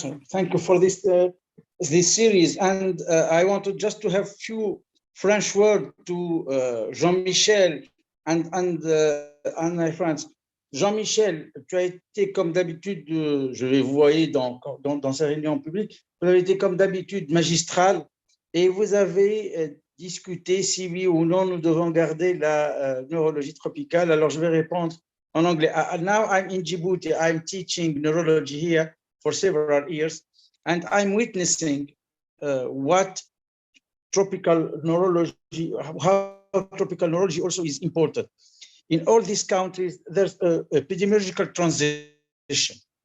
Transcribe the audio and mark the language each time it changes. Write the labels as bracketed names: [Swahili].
[English] Thank you for this this series, and I wanted just to have few French words to Jean-Michel and my friends. [French] Jean-Michel, tu as été comme d'habitude, je vais vous voyer dans ces réunions publiques, vous avez été comme d'habitude magistral et vous avez discuté si oui ou non nous devons garder la neurologie tropicale. Alors je vais répondre en anglais. [English] Now I'm in Djibouti. I'm teaching neurology here for several years, and I'm witnessing what tropical neurology, how tropical neurology also is important. In all these countries, there's an epidemiological transition.